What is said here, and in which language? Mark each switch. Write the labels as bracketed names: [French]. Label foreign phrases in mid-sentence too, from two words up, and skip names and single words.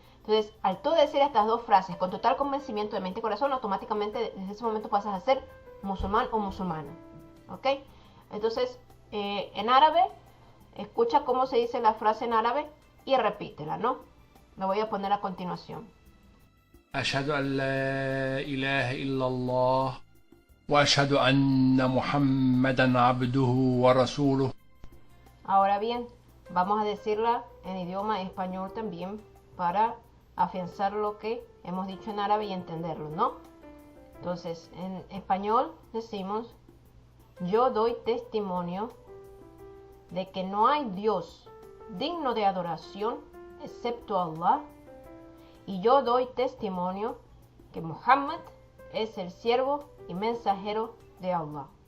[Spanish] Entonces, al tú decir estas dos frases con total convencimiento de mente y corazón, automáticamente desde ese momento pasas a ser musulmán o musulmana, ¿ok? Entonces, en árabe, escucha cómo se dice la frase en árabe y repítela, ¿no? Me voy a poner a continuación. [Arabic] أشهد أن لا إله إلا الله وأشهد أن محمدا عبده ورسوله. [Spanish] Ahora bien, vamos a decirla en idioma español también para afianzar lo que hemos dicho en árabe y entenderlo, ¿no? Entonces, en español decimos: yo doy testimonio de que no hay Dios digno de adoración excepto Allah, y yo doy testimonio que Muhammad es el siervo y mensajero de Allah.